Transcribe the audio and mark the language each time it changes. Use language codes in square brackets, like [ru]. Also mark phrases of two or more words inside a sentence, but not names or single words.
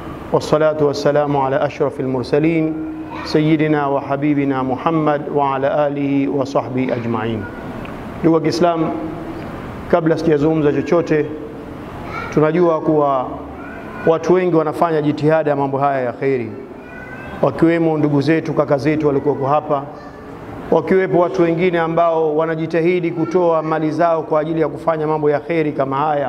[ar] والصلاة والسلام على أشرف المرسلين سيدنا وحبيبنا محمد وعلى آله وصحبه أجمعين. [sw] Ndugu wa Kiislamu, kabla sijazungumza chochote, tunajua kuwa watu wengi wanafanya jitihada ya mambo haya ya khairi, wakiwemo ndugu zetu, kaka zetu walikuwa hapa, wakiwepo watu wengine ambao wanajitahidi kutoa mali zao kwa ajili ya kufanya mambo ya khairi kama haya.